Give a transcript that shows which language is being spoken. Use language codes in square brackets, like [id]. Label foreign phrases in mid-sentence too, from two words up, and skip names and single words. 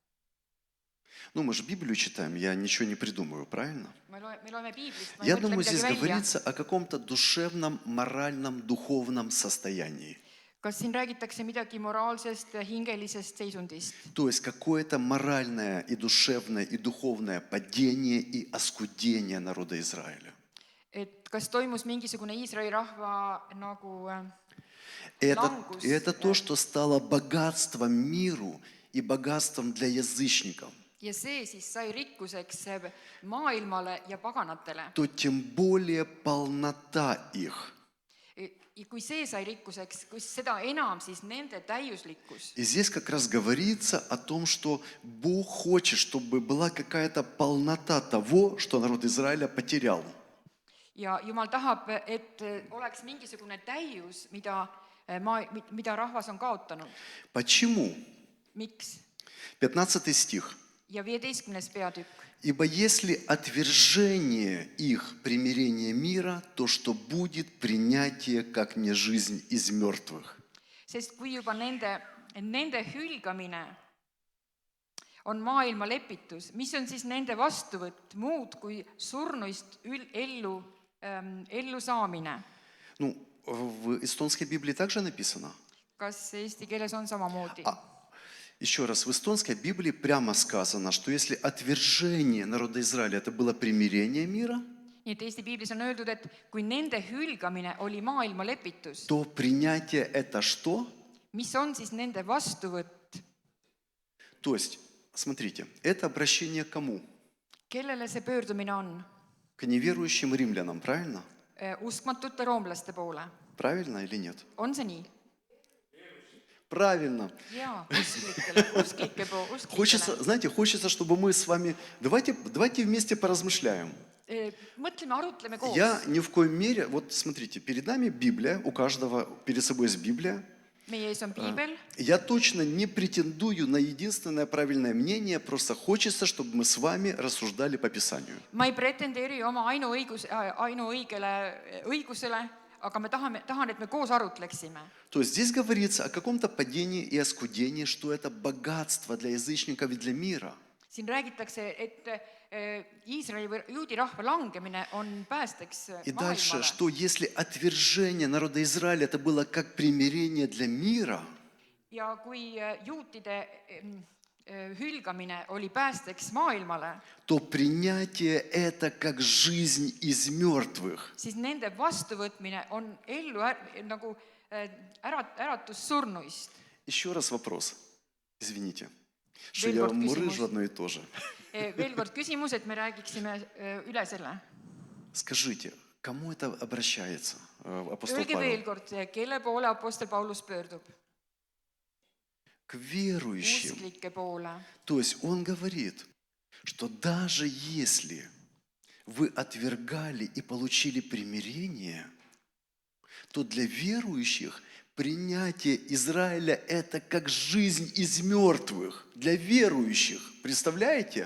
[ru] Ну, мы же Библию читаем, я ничего не придумаю, правильно? [et] Me loeme piiblist, ma ei [ru] Я [et] mõtle [ru] думаю, [et] midagi [ru] здесь [et] välja. [ru] говорится о каком-то душевном, моральном, духовном состоянии. [et] Kas siin räägitakse midagi moraalsest, hingelisest seisundist? [ru] То есть какое-то моральное и душевное и духовное падение и оскудение народа Израиля. [et] Et kas toimus mingisugune Iisraeli rahva nagu [ru] И это то, что стало богатством миру и богатством для язычников. [et] ja see siis sai rikkuseks maailmale ja paganatele. [ru] То тем более полнота их. [et] Ja kui see sai rikkuseks, kui seda enam siis nende täiuslikkus. [ru] И здесь как раз говорится о том, что Бог хочет, чтобы была какая-то полнота того, что народ Израиля потерял. [et] Ja Jumal tahab, et oleks mingisugune täius, mida rahvas on kaotanud. [ru] Почему? [et] Miks? [ru] 15 стих. [et] Ja 15. peatükk. [ru] «Ибо если отвержение их примирение мира, то что будет принятие, как не жизнь из мертвых». [et] Sest kui juba nende hülgamine on maailma lepitus, mis on siis nende vastuvõtt muud kui surnuist ellu saamine? [ru] Ну, в эстонской Библии также написано. [et] Kas eesti keeles on samamoodi? [ru] Еще раз, в эстонской Библии прямо сказано, что если отвержение народа Израиля это было примирение мира, [et] Nii et Eesti piiblis on öeldud, et kui nende hülgamine oli maailma lepitus, [ru] то принятие это что? [et] mis on siis nende vastuvõtt? [ru] То есть, смотрите, это обращение к кому? [et] Kellele see pöördumine on? [ru] К неверующим римлянам, правильно? [et] Uskmatute roomlaste poole. [ru] Правильно или нет? [et] On see nii? [ru] Правильно. [et] Jaa, usklikele. [ru] Хочется, чтобы мы с вами... Давайте вместе поразмышляем. [et] Mõtleme, arutleme koos. [ru] Я ни в коем мере... Вот смотрите, перед нами Библия, у каждого перед собой есть Библия. [et] Meie ees on piibel. [ru] Я точно не претендую на единственное правильное мнение, просто хочется, чтобы мы с вами рассуждали по Писанию. [et] Ma ei pretendeeri oma ainuõigele õigusele, aga me tahan, et me koos arutleksime. [ru] То есть здесь говорится о каком-то падении и оскудении, что это богатство для язычников и для мира. [et] Siin räägitakse, et Iisraeli või juudi rahva langemine on päästeks [ru] И дальше, [et] maailmale. [ru] что если отвержение народа Израиля это было как примирение для мира, [et] Ja kui juutide hülgamine oli päästeks maailmale, [ru] то принятие это как жизнь из мертвых. [et] siis nende vastuvõtmine on nagu äratus surnuist. [ru] Еще раз вопрос. Извините, что [et] Veel [ru] я [et] kord [ru] мурыжу [et] küsimus. [ru] одно и то же. [et] Veel kord küsimus, et me räägiksime üle selle. [ru] Скажите, кому это обращается апостол [et] Öelge veel [ru] Павел? [et] kord, kelle poole apostel Paulus pöördub? [ru] К верующим. [et] Usklike poole. [ru] То есть он говорит, что даже если вы отвергали и получили примирение, то для верующих принятие Израиля это как жизнь из мертвых. Для верующих. Представляете?